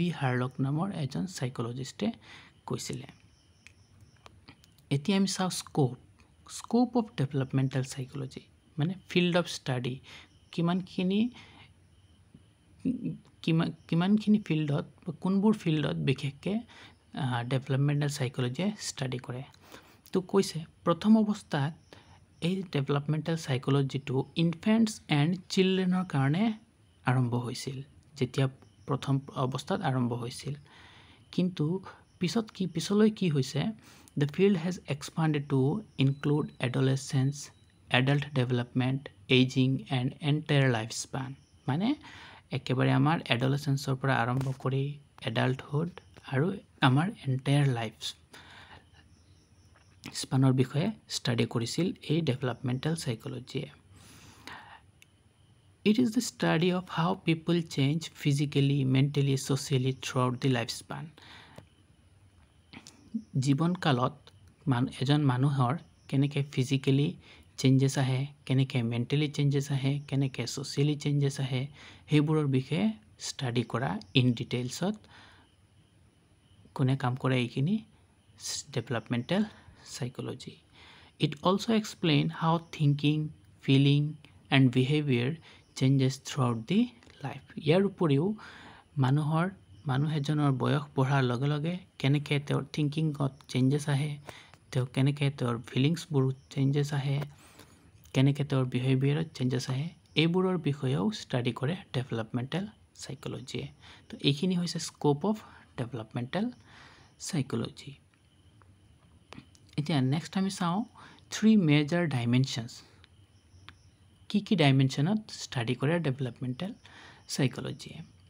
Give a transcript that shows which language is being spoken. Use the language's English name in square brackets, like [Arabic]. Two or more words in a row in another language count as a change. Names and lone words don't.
[Assamese] হাৰ্লক নামৰ এজন সাইকোলজিষ্টে কৈছিলে এতিয়া আমি চাওঁ [English] scope of developmental psychology [Assamese] মানে [English] field of study [Assamese] কিমানখিনি ফিল্ডত কোনবোৰ ফিল্ডত বিশেষকৈ [English] developmental psychologyয়ে [Assamese] ষ্টাডি কৰে তো কৈছে প্ৰথম অৱস্থাত এই [English] developmental psychologyটো infants and childrenৰ [Assamese] কাৰণে আৰম্ভ হৈছিল যেতিয়া প্ৰথম অৱস্থাত আৰম্ভ হৈছিল কিন্তু পিছলৈ কি হৈছে [English] the field has expanded to include adolescence adult development aging and entire lifespan [Assamese] মানে একেবাৰে আমাৰ এডোলেসেন্সৰ পৰা আৰম্ভ কৰি এডাল্টহুড আৰু আমাৰ [English] entire life [Assamese] স্পানৰ বিষয়ে ষ্টাডি কৰিছিল এই [English] developmental psychologyয়ে It is the study of how people change physically, mentally, socially throughout the lifespan. [Assamese] জীৱন কালত এজন মানুহৰ কেনেকৈ [English] physically changes [Assamese] আহে কেনেকৈ [English] mentally changes [Assamese] আহে কেনেকৈ [English] socially changes [Assamese] আহে সেইবোৰৰ বিষয়ে ষ্টাডি কৰা [English] in detailsত [Assamese] কোনে কাম কৰে এইখিনি [English] developmental psychology It also explain how thinking, feeling and behavior changes throughout the life. [Assamese] ইয়াৰ উপৰিও মানুহ এজনৰ বয়স বঢ়াৰ লগে লগে কেনেকৈ তেওঁৰ থিংকিংত চেঞ্জেছ আহে কেনেকৈ তেওঁৰ ফিলিংছবোৰ চেঞ্জেছ আহে কেনেকৈ তেওঁৰ বিহেভিয়াৰত চেঞ্জেছ আহে এইবোৰৰ বিষয়েও ষ্টাডি কৰে [English] developmental psychologyয়ে [Assamese] তো এইখিনি হৈছে [English] scope of developmental psychology [Assamese] এতিয়া নেক্সট আমি চাওঁ 3 [English] major dimensions [Assamese] কি ডাইমেনশ্যনত ষ্টাডি কৰে [English] developmental psychologyয়ে